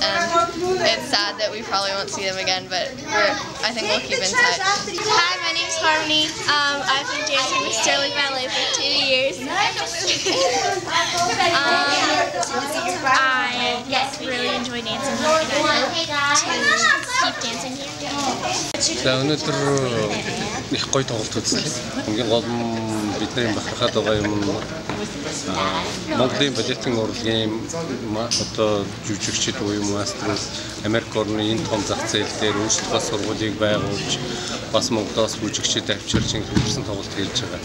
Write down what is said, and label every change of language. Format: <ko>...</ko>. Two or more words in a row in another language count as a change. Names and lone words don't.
<en>And it's sad that we probably won't see them again, but I think we'll keep in touch. Hi, my name's Harmony. I've been dancing with Sterling Ballet for 2 years. I really enjoy dancing here, and I hope to keep dancing here.</en> <mn>За өнөөдөр их гоё тоглолт үзлээ. Хамгийн гол нь бидний бахархаад байгаа юм Монголын балетын урлагийн одоо жүжигчид буюу мастерууд Америк орны энэ том зах зээл дээр өөрсдөө сургуулийг байгуулж бас Монголоос жүжигчид авчирч хөгжсөн тоглолт хийж байгаа.</mn>